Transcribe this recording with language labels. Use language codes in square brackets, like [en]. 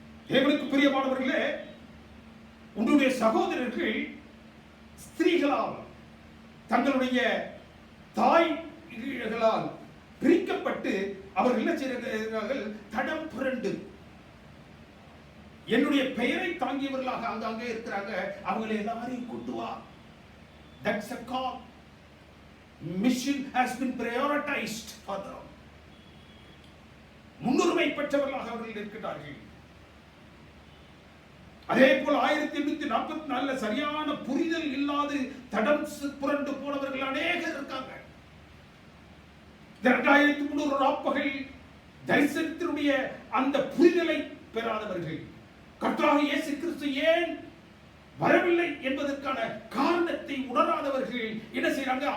[ta] தேவனுக்கு பிரியமானவர்களே, உன்னுடைய சகோதரர்கள் ஸ்திரீகளால், தங்களுடைய தாய்களால் பிரிக்கப்பட்டு அவர்கள் என்ன செய்கிறார்கள்? தடம் புரண்டு என்னுடைய பெயரை தாங்கியவர்களாக அங்கங்கே இருக்கிறாங்க. அவங்களை எல்லாரையும் கூட்டு வா. [en] That's a call. Mission has been prioritized for them. [ta] முன்னுரிமை பெற்றவர்களாக அவர்கள் இருக்கிறார்கள். அதே போல் 1844 சரியான புரிதல் இல்லாது தடம் புரண்டு போனவர்கள் அநேகர் இருக்காங்க. 2300 ராப்பகல் தரிசனத்தினுடைய அந்த புரிதலை பெறாதவர்கள், கர்த்தராகிய இயேசு கிறிஸ்து ஏன் வரவில்லை என்பதற்கான காரணத்தை உணராதவர்கள் என்ன செய்யறாங்க?